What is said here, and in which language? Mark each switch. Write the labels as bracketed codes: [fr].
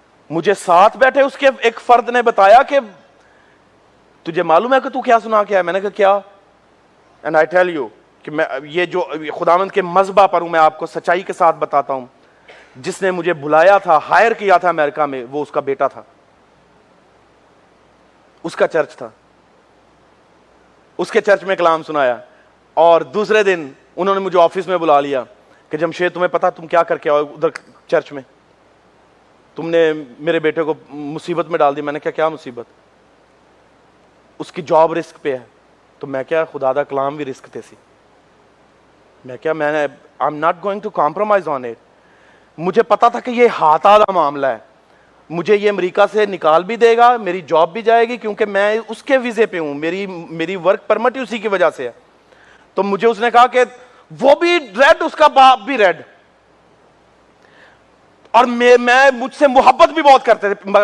[ur] مجھے ساتھ بیٹھے اس کے ایک فرد نے بتایا کہ تجھے معلوم ہے کہ تو کیا سنا کے آیا. میں نے کہا کیا؟ [en] and I tell you [ur] کہ میں یہ جو خداوند کے مذبح پر ہوں, میں آپ کو سچائی کے ساتھ بتاتا ہوں, جس نے مجھے بلایا تھا, ہائر کیا تھا امریکہ میں, وہ اس کا بیٹا تھا, اس کا چرچ تھا, اس کے چرچ میں کلام سنایا. اور دوسرے دن انہوں نے مجھے آفس میں بلا لیا کہ جمشید تمہیں پتا تم کیا کر کے آؤ ادھر چرچ میں, تم نے میرے بیٹے کو مصیبت میں ڈال دی. میں نے کیا مصیبت؟ اس کی جاب رسک پہ ہے. [pa] تو میں کیا خدا دا کلام بھی رسک تے سی. [ur] میں [en] I am not going to compromise on it. [ur] مجھے پتا تھا کہ یہ ہاتھ آدھا معاملہ ہے, مجھے یہ امریکہ سے نکال بھی دے گا, میری جاب بھی جائے گی کیونکہ میں اس کے ویزے پہ ہوں, میری ورک پرمٹ اسی کی وجہ سے ہے. تو مجھے اس نے کہا کہ وہ بھی ریڈ, اس کا باپ بھی ریڈ, اور مجھ سے محبت بھی بہت کرتے تھے.